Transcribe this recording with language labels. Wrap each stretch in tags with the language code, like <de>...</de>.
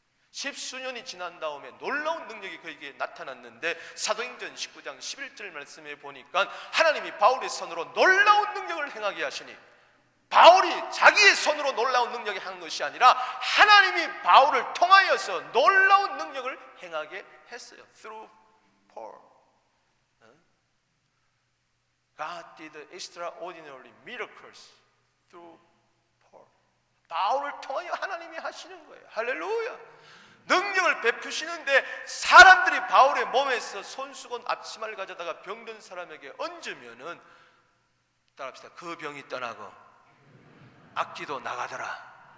<ko>10수년이 지난 다음에 놀라운 능력이 그에게 나타났는데, 사도행전 19장 11절 말씀에 보니까 하나님이 바울의 손으로 놀라운 능력을 행하게 하시니, 바울이 자기의 손으로 놀라운 능력을 행한 것이 아니라 하나님이 바울을 통하여서 놀라운 능력을 행하게 했어요.</ko> <en>Through Paul, God did extraordinary miracles through Paul.</en> <ko>바울을 통하여 하나님이 하시는 거예요. 할렐루야. 능력을 베푸시는데 사람들이 바울의 몸에서 손수건 앞치마를 가져다가 병든 사람에게 얹으면은, 따라합시다, 그 병이 떠나고 악기도 나가더라.</ko>